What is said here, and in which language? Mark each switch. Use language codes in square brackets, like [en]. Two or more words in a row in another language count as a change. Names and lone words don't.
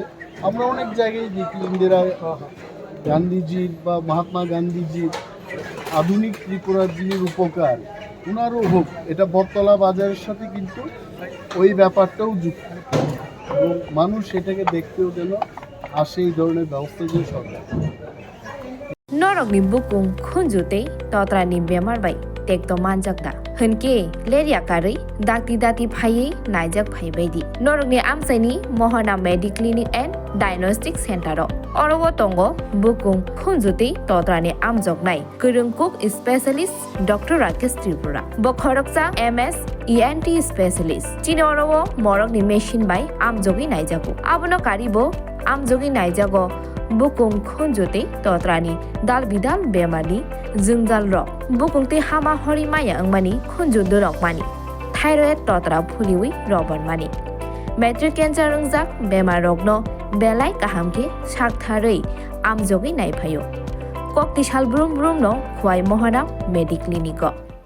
[bn] আমরা অনেক জায়গায় দেখি ইন্দিরা গান্ধীজির বা মহাত্মা গান্ধীজির আধুনিক ত্রিপুরার যিনি রূপকার ওনারও হোক, এটা বটতলা বাজারের সাথে কিন্তু ওই ব্যাপারটাও যুক্ত এবং মানুষ এটাকে দেখতেও যেন আসে, এই ধরনের ব্যবস্থা যে সরকার [trp] Norokni bukung khunjute totrani bemar bai tekto manjakda hunke leria kari dati phai naijak phai baidi norokni amsaini mohana [en] medical clinic and diagnostic center [trp] orowo tongo bukung khunjute totrani amjoknai kurungkuk specialist Dr. Rakesh Tripura bwkhaktwi [en] MS ENT specialist [trp] chini orowo morokni machine bai amjogi naijago abono karibo amjogi naijago bukung khunjute totrani dal bidal bemani jungjal rok bukungte hama hori maya angmani khunjudu rok mani thyroid totra phuliwi roban mani matric cancer ungjak bemar rokno belai kahamke saktharei amjogi naiphayo kokti salbrum no khwai mohana [en] medical clinic